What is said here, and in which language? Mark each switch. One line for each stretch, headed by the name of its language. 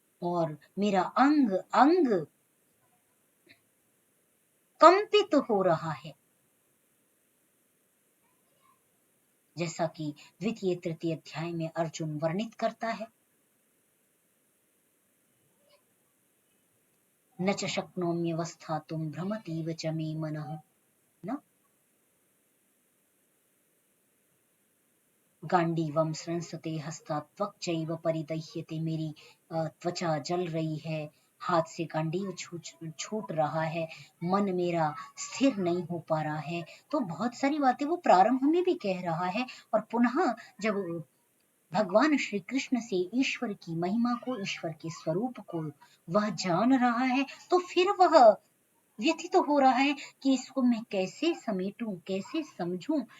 Hindi: और मेरा अंग अंग कंपित हो रहा है, जैसा कि द्वितीय तृतीय अध्याय में अर्जुन वर्णित करता है।
Sanskrit: न च शक्नोम्यवस्थातुं भ्रमतीव च मे मनः, न। गांडीवम संसते हस्तात् त्वक्चैव परिदह्यते,
Hindi: मेरी त्वचा जल रही है, हाथ से गांडीव छूट रहा है, मन मेरा स्थिर नहीं हो पा रहा है। तो बहुत सारी बातें वो प्रारंभ में भी कह रहा है, और पुनः जब भगवान श्री कृष्ण से ईश्वर की महिमा को, ईश्वर के स्वरूप को वह जान रहा है, तो फिर वह व्यथित हो रहा है कि इसको मैं कैसे समेटूं, कैसे समझूं।